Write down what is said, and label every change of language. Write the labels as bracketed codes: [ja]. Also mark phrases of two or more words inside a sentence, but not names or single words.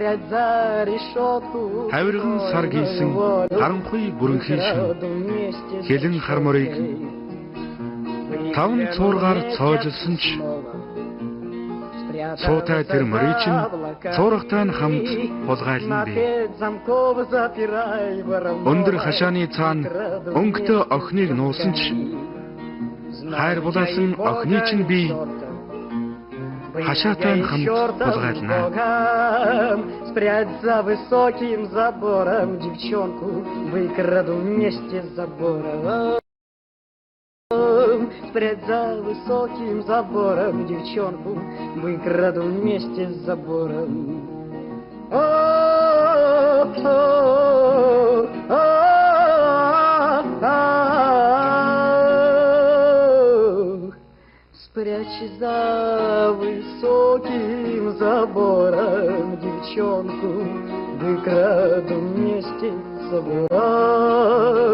[mn] Хавирган сар гийсэн харанхуй бүрэнхий шин хилэн хар морийг таван цуургаар цоожилсон ч цуутай тэр морийг чинь цуургатай нь хамт хулгайлна би. Өндөр хашааны цаана өнгөтэй охиныг нуусан ч хайр булаасан охины чинь би хашаатай нь хамт хулгайлна. [ru] Спрячь за высоким забором девчонку, выкраду вместе с забором. Спрячь за высоким забором девчонку, выкраду вместе с забором. Спрячь за высоким забором девчонку, выкраду вместе с забором.